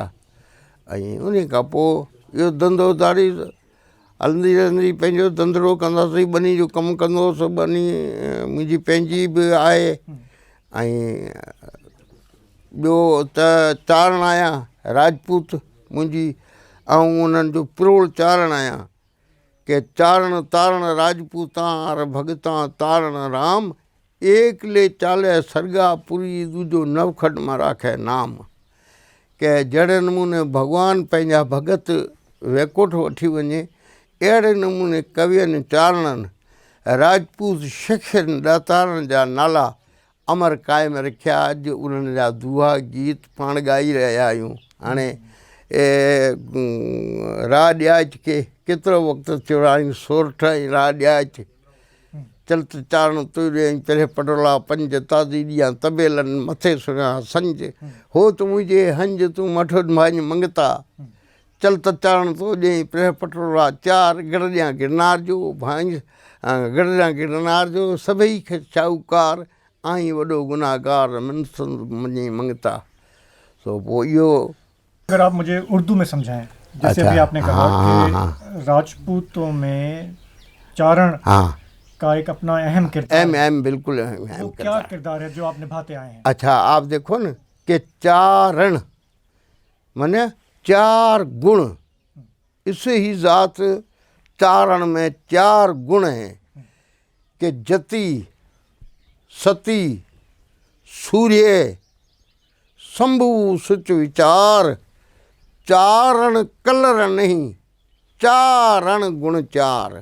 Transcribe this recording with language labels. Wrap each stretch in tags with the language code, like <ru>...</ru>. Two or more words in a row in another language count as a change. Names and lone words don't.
<sd>ऐं उन खां पोइ इहो धंधो दारी हलंदी रहंदी। पंहिंजो धंधड़ो कंदासीं, ॿनी जो कमु कंदो हुउसि। ॿनी मुंहिंजी पंहिंजी बि आहे। ऐं ॿियो त चारण आहियां राजपूत मुंहिंजी, ऐं उन्हनि जो प्रोड़ चारण आहियां के चारण तारण राजपूतां भगतां तारण राम, एक ले चाले सरगापुरी, दूजो नवखट मां राखे नाम। के जहिड़े नमूने भॻवानु पंहिंजा भगत वैकुंठ वठी वञे, अहिड़े नमूने कवियुनि चारणनि राजपूत शख़्सनि ॾातारनि जा नाला अमर क़ाइम रखिया। अॼु उन्हनि जा दुआ गीत पाण ॻाई रहिया आहियूं। हाणे राह ॾियाच खे केतिरो वक़्तु थियो आहे, सोरठ ऐं राह ॾियाच चलत चारण तुरियईं पहिरें पटोला पंज, ताज़ी ॾियां तबेलनि मथे सुञा संज, हो त मुंहिंजे हंज तूं मठो भाई मंगता, चलत चारण तो ॾेई पहिरें पटोला 4, गढ़ ॾियां गिरनार जो भांज, गढ़ ॾियां गिरनार जो, सभई खे शाहूकार आहीं वॾो गुनाहगार, मनसुंद मञी मंगता। तो पोइ इहो</sd> <hi>अगर आप मुझे उर्दू में समझाएं, जैसे अभी आपने कहा कि राजपूतों में चारण का एक अपना अहम किरदार है। अहम बिल्कुल अहम वो क्या किरदार है जो आप निभाते आए हैं? अच्छा, आप देखो न कि चारण माने 4 गुण, इससे ही ज़ात चारण में 4 गुण हैं कि जति, सती, सूर्य, शंभु सुच विचार, चारण कलर नहीं, चारण गुण 4।</hi>